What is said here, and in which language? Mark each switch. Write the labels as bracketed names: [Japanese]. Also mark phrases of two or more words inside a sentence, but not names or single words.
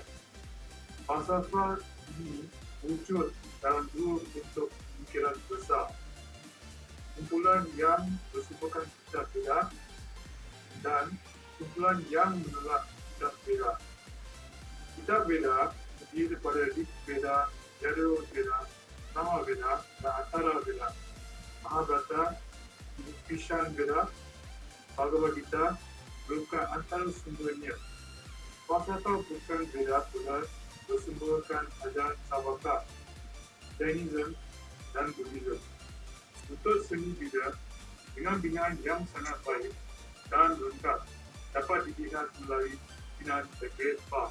[Malay] Falsafah ini wujud dalam dua bentuk pemikiran besar. Kumpulan yang bersumberkan kitab Veda dan kumpulan yang menolak kitab Veda. Kitab Veda terdiri daripada Rig Veda, Yajur Veda, Sama Veda dan Atharva Veda. Mahabharata, Vishan Veda, Bhagavad Gita merupakan antara sumbernya. Falsafah bukan Veda pula bersumberkan ajaran Savatya, Jainism dan Buddhism. Untuk seni bina dengan binaan yang sangat baik dan lengkap dapat dilihat melalui binaan The Great Path.